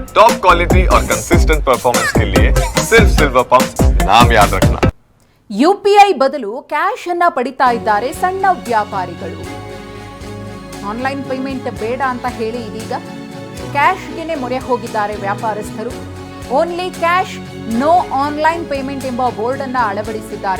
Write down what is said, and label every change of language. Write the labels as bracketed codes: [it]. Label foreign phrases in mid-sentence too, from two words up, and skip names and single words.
[en] top quality [hi] और [en] consistent performance [hi] के लिए सिर्फ सिल्वर पंप नाम याद रखना। [kn] ಯುಪಿಐ ಬದಲು ಕ್ಯಾಶ್ ಅನ್ನ ಪಡಿತಾ ಇದ್ದಾರೆ ಸಣ್ಣ ವ್ಯಾಪಾರಿಗಳು. [en] online payment [kn] ಬೇಡ ಅಂತ ಹೇಳಿ ಇದೀಗ ಕ್ಯಾಶ್ಗೆನೆ ಮೊರೆ ಹೋಗಿದ್ದಾರೆ ವ್ಯಾಪಾರಸ್ಥರು. [en] only cash, no online payment [kn] ಎಂಬ ಬೋರ್ಡ್ ಅನ್ನ ಅಳವಡಿಸಿದ್ದಾರೆ.